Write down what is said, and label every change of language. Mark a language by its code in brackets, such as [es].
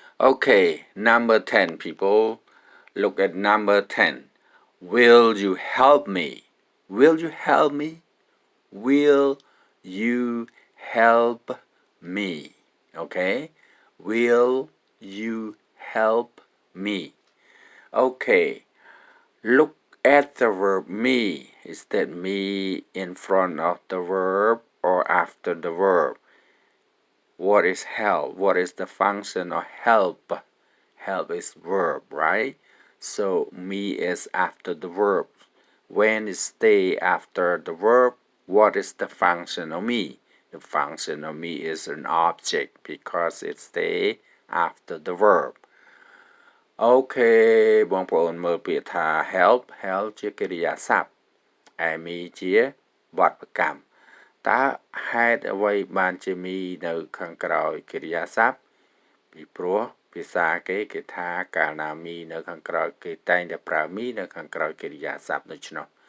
[en] Okay number 10 people look at number 10 Will you help me Will you help me Will you help me Okay Will you help me Okay Look at the verb me. Is that me in front of the verb or after the verb? What is help? What is the function of help? Help is verb, right? So me is after the verb. When is stay after the verb? What is the function of me? The function of me is an object because it stay after the verb. [km] អូខេបងប្អូនមើលពាក្យថា help ជាកិរិយាសព្ទ me ជាបទប្រកម្មតើហេតុអ្វីបានជា me នៅខាងក្រោយកិរិយាសព្ទពីព្រោះភាសាគេថាកាលណា me នៅខាងក្រោយគេតែងតែប្រើ me នៅខាងក្រោយកិរិយាសព្ទដូច្នោ